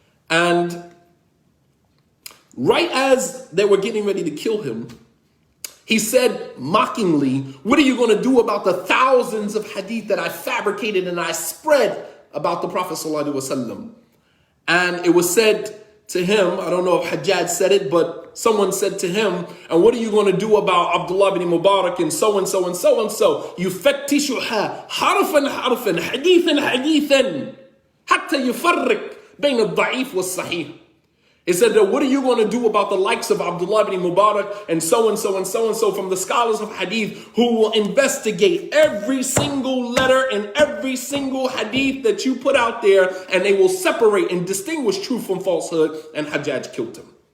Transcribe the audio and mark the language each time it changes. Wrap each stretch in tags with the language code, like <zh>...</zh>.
<en>And right as they were getting ready to kill him, he said mockingly, "What are you going to do about the thousands of hadith that I fabricated and I spread about the Prophet sallallahu alaihi wasallam?" And it was said to him, I don't know if Hajjaj said it, but someone said to him, "And what are you going to do about Abdullah ibn Mubarak and so and so and so and so?</en> <ar>يفتشها حرفا حرفا حديثا حديثا حتى يفرق بين الضعيف والصحيح."</ar> <en>It said that what are you going to do about the likes of Abdullah ibn Mubarak and so and so and so and so from the scholars of hadith who will investigate every single letter and every single hadith that you put out there, and they will separate and distinguish truth from falsehood, and Hajjaj killed him.</en>